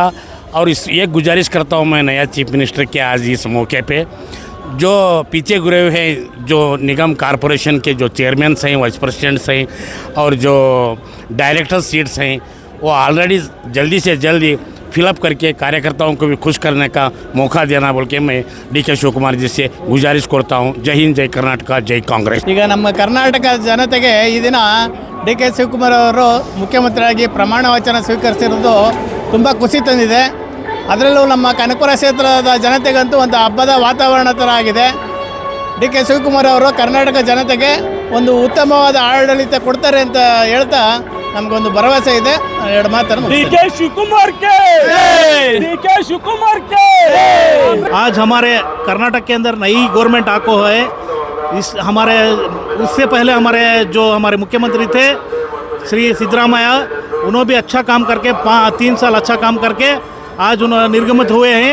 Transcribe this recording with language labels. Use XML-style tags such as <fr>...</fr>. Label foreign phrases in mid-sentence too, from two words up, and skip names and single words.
<hi>और ये गुजारिश करता हूँ मैं नया</hi> <en>chief minister</en> <hi>के आज इस मौके पे, जो पीछे गिरे हुए हैं जो निगम कॉरपोरेशन के जो चेयरमैन हैं,</hi> <en>vice presidents</en> <hi>हैं और जो</hi> <en>director seats</en> <hi>हैं, वो ऑलरेडी जल्दी से जल्दी फिलअप करके कार्यकर्ताओं को भी खुश करने का मौका देना बोल के मैं DK शिवकुमार जी से गुजारिश करता हूँ। जय हिंद, जय कर्नाटक, जय कांग्रेस।</hi> <kn>ಈಗ ನಮ್ಮ ಕರ್ನಾಟಕ ಜನತೆಗೆ ಈ ದಿನ DK ಶಿವಕುಮಾರ್ ಅವರು ಮುಖ್ಯಮಂತ್ರಿಯಾಗಿ ಪ್ರಮಾಣ ವಚನ ಸ್ವೀಕರಿಸಿರೋದು ತುಂಬ ಖುಷಿ ತಂದಿದೆ। ಅದರಲ್ಲೂ ನಮ್ಮ ಕನಕಪುರ ಕ್ಷೇತ್ರದ ಜನತೆಗಂತೂ ಒಂದು ಹಬ್ಬದ ವಾತಾವರಣ ಥರ ಆಗಿದೆ। DK ಶಿವಕುಮಾರ್ ಅವರು ಕರ್ನಾಟಕ ಜನತೆಗೆ ಒಂದು ಉತ್ತಮವಾದ ಆಡಳಿತ ಕೊಡ್ತಾರೆ ಅಂತ ಹೇಳ್ತಾ ನಮಗೊಂದು ಭರವಸೆ ಇದೆ। ಎರಡು ಮಾತನ್ನು</kn> <hi>DK शिवकुमार के, DK शिवकुमार के। आज हमारे कर्नाटक के अंदर नई गवर्नमेंट आको है। इससे पहले हमारे मुख्यमंत्री थे श्री सिद्धरामैया, उन्होंने भी अच्छा काम करके 3 साल अच्छा काम करके आज उन्होंने निर्गमित हुए हैं।</hi>